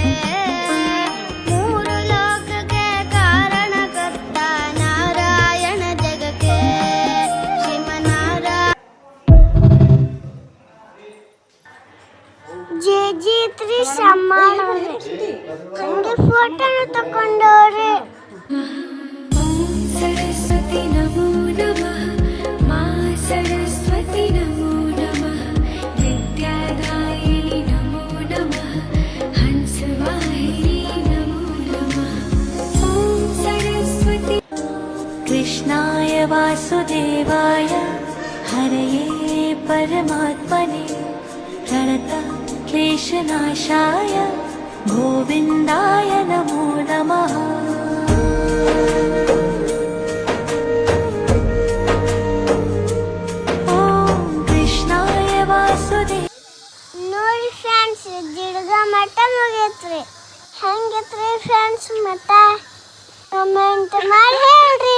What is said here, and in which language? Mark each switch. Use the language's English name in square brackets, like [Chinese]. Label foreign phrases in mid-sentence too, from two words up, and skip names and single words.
[Kannada] ಮೂರು ಲೋಕಕ್ಕೆ ಕಾರಣಕರ್ತ ನಾರಾಯಣ ಜಗಕ್ಕೆ ಶ್ರೀಮನಾರಾಯಣ. ಜೇಜಿತ್ರಿ ಸಮ್ಮಾನವ್ರೆ ಹಂಗೆ ಫೋಟೋನು ತಕೊಂಡವ್ರೆ. [Sanskrit] सरस्वती नमो नमः, मा सरस्वती नमो नमः, विद्यादायिनी नमो नमः, हंसवाहिनी नमो नमः. ॐ सरस्वती. कृष्णाय वासुदेवाय हरये परमात्मने प्रणतक्लेशनाशाय गोविन्दाय नमो नमः. [Kannada] ನೋಡಿ ಫ್ರೆಂಡ್ಸ್, ಜಿಡ್ಗ ಮಠ ಮುಗಿತ್ರಿ. ಹೆಂಗಿತ್ರಿ ಫ್ರೆಂಡ್ಸ್ ಮಠ? ಕಮೆಂಟ್ ಮಾಡಿ ಹೇಳ್ರಿ.